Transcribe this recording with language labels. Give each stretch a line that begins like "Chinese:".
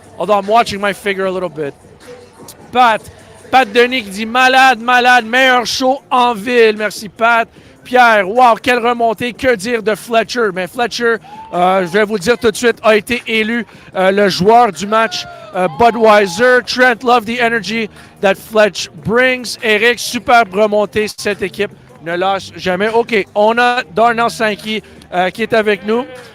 English: Although I'm watching my figure a little bit.
French: Pat Denis qui dit malade, meilleur show en ville. Merci, Pat. Pierre, wow, quelle remontée. Que dire de Fletcher? Mais Fletcher, je vais vous dire tout de suite, a été élu le joueur du match Budweiser.
English: Trent, love the energy that Fletch brings.
French: Eric, superbe remontée. Cette équipe ne lâche jamais. OK, on a Darnell Sankey qui est avec nous.